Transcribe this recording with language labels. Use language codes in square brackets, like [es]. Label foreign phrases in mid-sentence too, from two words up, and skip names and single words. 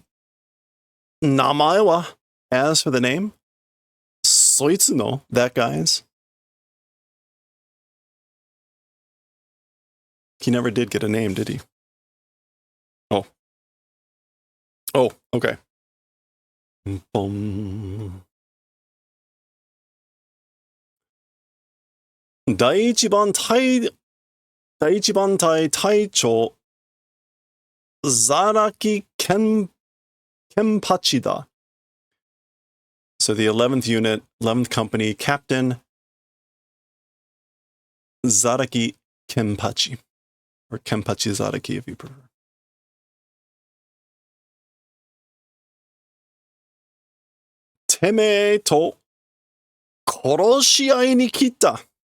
[ja] 名前は, [en] as for the name, [ja] そいつの, [en] that guy's. He never did get a name, did he? Oh, okay. Boom. [ja] 第一番隊隊長、Zaraki Kenpachi da. [en] So the 11th unit, 11th company captain, Zaraki Kenpachi. Or Kenpachi Zaraki if you prefer. [ja] てめえと殺し合いに来た.